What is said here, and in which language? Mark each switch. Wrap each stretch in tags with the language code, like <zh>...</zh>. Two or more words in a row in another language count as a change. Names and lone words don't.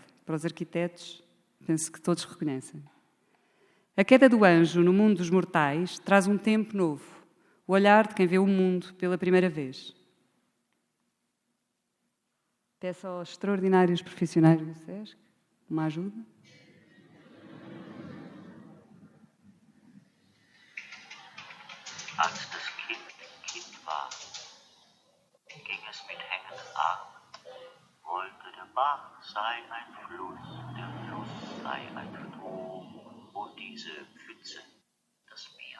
<pt>Para os arquitetos, penso que todos reconhecem. A queda do anjo no mundo dos mortais traz um tempo novo, o olhar de quem vê o mundo pela primeira vez. Peço aos extraordinários profissionais do SESC uma ajuda.</pt> <de>Als das Kind war, ging es mit hängenden Armen, wollte der Bach sei ein Fluss, der Fluss sei ein Strom und diese Pfütze das Meer.</de>